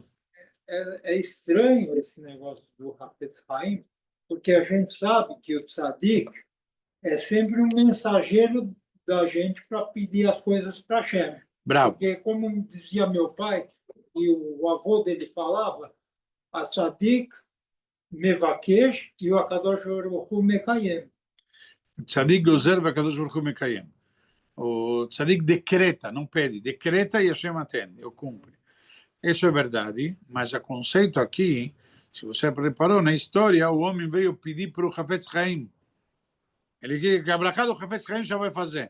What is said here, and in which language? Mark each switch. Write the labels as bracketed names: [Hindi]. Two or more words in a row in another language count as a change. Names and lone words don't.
[Portuguese] É estranho esse negócio do Hafetz Haim, porque a gente sabe que o tzadik é sempre um mensageiro da gente para pedir as coisas para Hashem. Bravo. Porque, como dizia meu pai, e o avô dele falava, [Hebrew] הצדיק מבקש [Portuguese] e o [Hebrew] הקדוש ברוך הוא מקיים. צדיק גוזר והקדוש ברוך הוא מקיים. [Portuguese] O tzadik decreta, não pede. Decreta e Hashem atende, ou cumpre. Isso é verdade, mas o conceito aqui, se você preparou na história, o homem veio pedir para o Hafetz Haim. Ele quer que a brachá do Hafetz Haim já vai fazer.